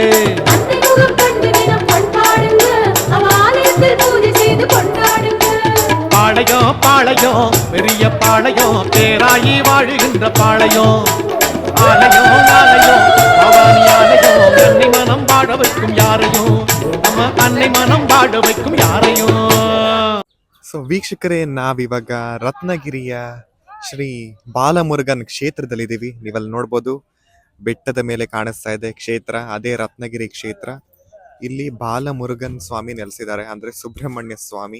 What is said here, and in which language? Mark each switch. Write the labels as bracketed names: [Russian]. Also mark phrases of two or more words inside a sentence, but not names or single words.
[Tamil] பாளையம் பாளையம் பெரிய பாளையம், பேராயி வாழுகின்ற பாளையம். ஆலயம் ஆலயம் பவானி ஆலயம், அன்னை மனம் வாழ வைக்கும் யாரையும், நம்ம அன்னை மனம் வாழ வைக்கும் ಯಾರೆಯೋ. [Kannada] ಸೊ ವೀಕ್ಷಕರೇ, ನಾವಿವಾಗ ರತ್ನಗಿರಿಯ ಶ್ರೀ ಬಾಲಮುರುಗನ್ ಕ್ಷೇತ್ರದಲ್ಲಿದ್ದೀವಿ. ನೀವಲ್ಲಿ ನೋಡ್ಬೋದು, ಬೆಟ್ಟದ ಮೇಲೆ ಕಾಣಿಸ್ತಾ ಇದೆ ಕ್ಷೇತ್ರ, ಅದೇ ರತ್ನಗಿರಿ ಕ್ಷೇತ್ರ. ಇಲ್ಲಿ ಬಾಲಮುರುಗನ್ ಸ್ವಾಮಿ ನೆಲೆಸಿದ್ದಾರೆ, ಅಂದ್ರೆ ಸುಬ್ರಹ್ಮಣ್ಯ ಸ್ವಾಮಿ.